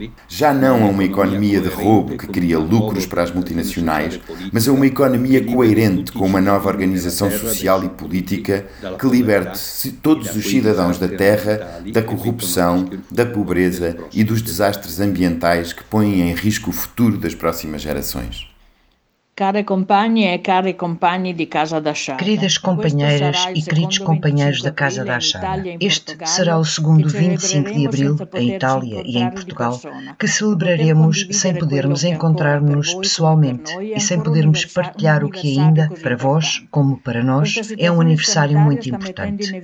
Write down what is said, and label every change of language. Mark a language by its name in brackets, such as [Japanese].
[Portuguese] Já não a uma economia de roubo que cria lucros para as multinacionais, mas a uma economia coerente com uma nova organização social e política que liberte todos os cidadãos da terra da corrupção, da pobreza e dos desastres ambientais que põem em risco o futuro das próximas gerações. [Italian] Cari compagni e cari compagni di Casa da Sciara. [Portuguese] Queridas companheiras e queridos companheiros da Casa da Sciara, este será o segundo 25 de Abril, em Itália e em Portugal, que celebraremos sem podermos encontrar-nos pessoalmente e sem podermos partilhar o que ainda, para vós, como para nós, é um aniversário muito importante.